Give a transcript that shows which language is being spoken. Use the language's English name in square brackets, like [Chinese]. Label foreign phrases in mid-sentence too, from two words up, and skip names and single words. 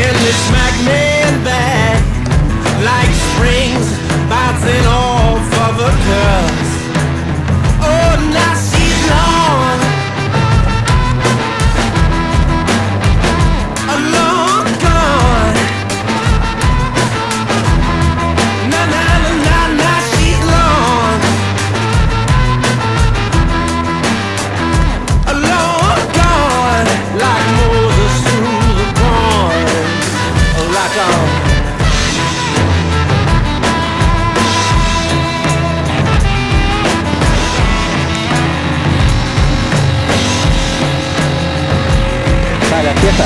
[English] they smack me back like springs bouncing off of a curve. Oh, now she's long, long gone. Na na na na na, she's long, long gone. Like Moses through the pond, like a [Spanish] Vale, empieza.